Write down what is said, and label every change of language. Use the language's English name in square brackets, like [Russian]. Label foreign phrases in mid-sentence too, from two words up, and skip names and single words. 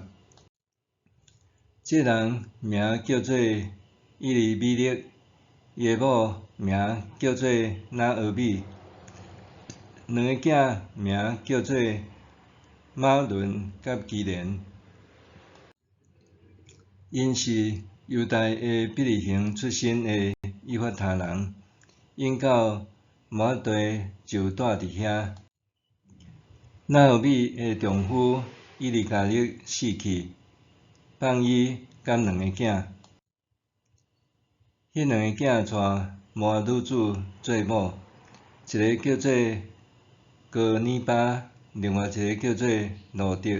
[Min Nan Chinese] 这人名叫做以利米勒，伊的某名叫做拿俄米，2个囝名叫做马伦甲基连。因是犹大的伯利恒出身的以法他人，因到摩押地就住伫遐。拿俄米的丈夫以利加勒死去，放伊甲2个囝。迄2个囝带摩押女子做某，一个叫做哥尼巴，另外一个叫做路得。